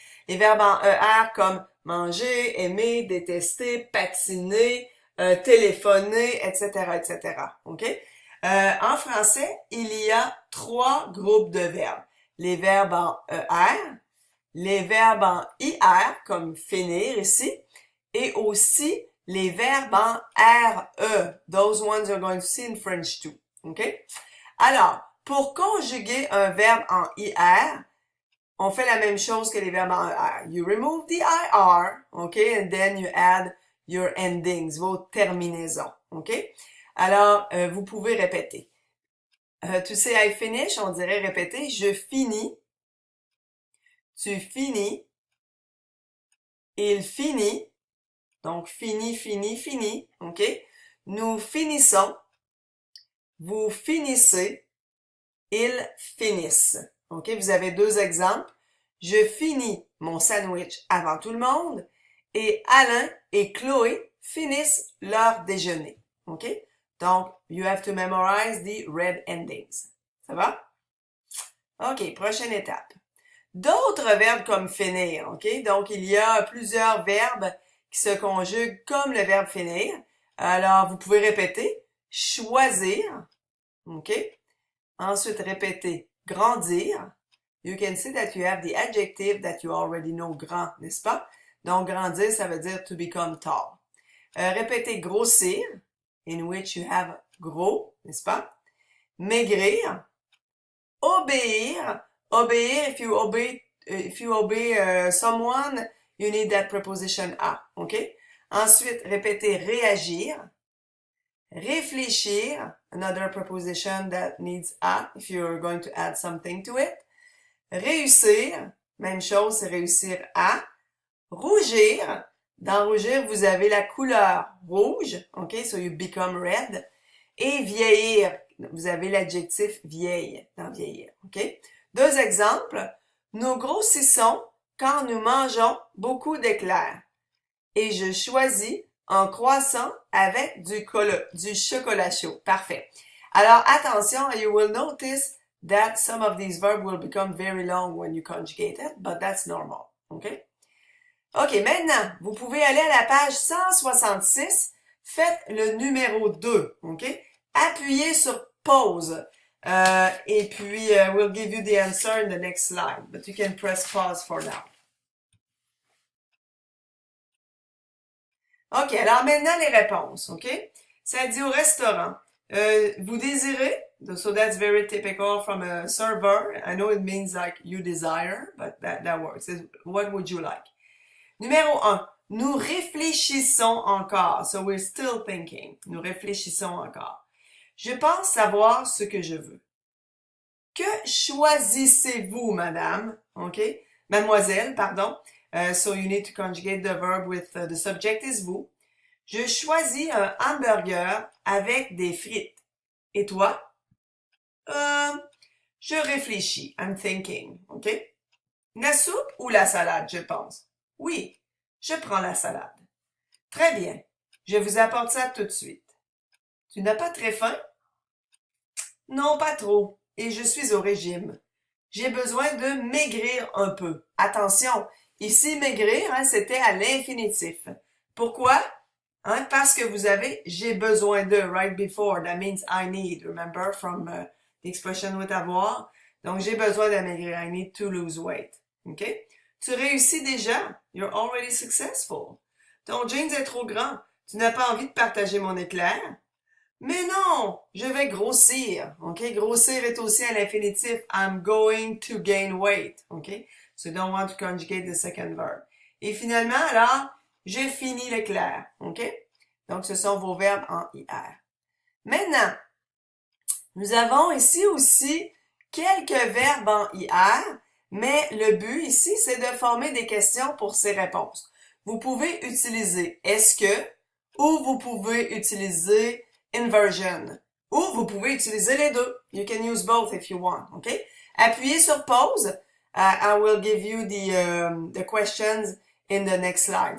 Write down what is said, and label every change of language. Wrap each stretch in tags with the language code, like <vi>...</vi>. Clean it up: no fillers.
<fr>Les verbes en ER comme manger, aimer, détester, patiner, téléphoner, etc., etc., OK? En français, il y a 3 groupes de verbes. Les verbes en ER, les verbes en IR, comme finir ici, et aussi les verbes en RE.</fr> <en>Those ones you're going to see in French too. OK?</en> <fr>Alors, pour conjuguer un verbe en IR, on fait la même chose que les verbes en ER.</fr> <en>You remove the IR, OK? And then you add your endings,</en> <fr>vos terminaisons.</fr> <en>OK?</en> <fr>Alors, vous pouvez répéter.</fr> <en>To say I finish,</en> <fr>on dirait répéter. Je finis. Tu finis. Il finit. Donc, fini, fini, fini. OK? Nous finissons. Vous finissez. Ils finissent. OK? Vous avez 2 exemples. Je finis mon sandwich avant tout le monde. Et Alain et Chloé finissent leur déjeuner. OK?</fr> <en>Donc, you have to memorize the red endings.</en> <fr>Ça va? OK, prochaine étape. D'autres verbes comme finir, OK? Donc, il y a plusieurs verbes qui se conjuguent comme le verbe finir. Alors, vous pouvez répéter choisir, OK? Ensuite, répéter grandir.</fr> <en>You can see that you have the adjective that you already know, grand,</en> <fr>n'est-ce pas? Donc, grandir, ça veut dire</fr> <en>to become tall.</en> <fr>Répéter grossir,</fr> <en>in which you have</en> <fr>gros, n'est-ce pas? Maigrir. Obéir.</fr> <en>Obéir, if you obey someone, you need that preposition a, OK?</en> <fr>Ensuite, répéter réagir.</fr> <en>Réfléchir, another preposition that needs a, if you're going to add something to it.</en> <fr>Réussir, même chose, c'est réussir à. Rougir. Dans rougir, vous avez la couleur rouge, OK?</fr> <en>So you become red.</en> <fr>Et vieillir, vous avez l'adjectif vieille dans vieillir, OK? 2 exemples. Nous grossissons quand nous mangeons beaucoup d'éclairs. Et je choisis un croissant avec du chocolat chaud. Parfait. Alors, attention,</fr> <en>you will notice that some of these verbs will become very long when you conjugate it, but that's normal, OK?</en> <fr>OK, maintenant, vous pouvez aller à la page 166. Faites le numéro 2, OK? Appuyez sur pause. Et puis,</fr> <en>we'll give you the answer in the next slide. But you can press pause for now.</en> <fr>OK, alors maintenant, les réponses, OK? Ça dit au restaurant. Vous désirez?</fr> <en>So that's very typical from a server. I know it means like you desire, but that works. What would you like? Numéro 1.</en> <fr>Nous réfléchissons encore.</fr> <en>So we're still thinking.</en> <fr>Nous réfléchissons encore. Je pense savoir ce que je veux. Que choisissez-vous, madame? OK? Mademoiselle, pardon.</fr> <en>So you need to conjugate the verb with the subject is vous.</en> <fr>Je choisis un hamburger avec des frites. Et toi? Je réfléchis.</fr> <en>I'm thinking.</en> <fr>OK? La soupe ou la salade, je pense? Oui, je prends la salade. Très bien. Je vous apporte ça tout de suite. Tu n'as pas très faim? Non, pas trop. Et je suis au régime. j'ai besoin de maigrir un peu. Attention, ici maigrir, hein, c'était à l'infinitif. Pourquoi? Hein, parce que vous avez j'ai besoin de</fr> <en>right before. That means I need. Remember from the expression with avoir.</en> <fr>Donc j'ai besoin de maigrir.</fr> <en>I need to lose weight. OK?</en> <fr>Tu réussis déjà.</fr> <en>You're already successful.</en> <fr>Ton jeans est trop grand. Tu n'as pas envie de partager mon éclair? Mais non, je vais grossir. OK? Grossir est aussi à l'infinitif.</fr> <en>I'm going to gain weight. OK? So you don't want to conjugate the second verb.</en> <fr>Et finalement, alors, j'ai fini l'éclair. OK? Donc, ce sont vos verbes en IR. Maintenant, nous avons ici aussi quelques verbes en IR, mais le but ici, c'est de former des questions pour ces réponses. Vous pouvez utiliser est-ce que, ou vous pouvez utiliser inversion, ou vous pouvez utiliser les deux.</fr> <en>You can use both if you want, okay?</en> <fr>Appuyez sur pause.</fr> <en>I will give you the questions in the next slide.</en>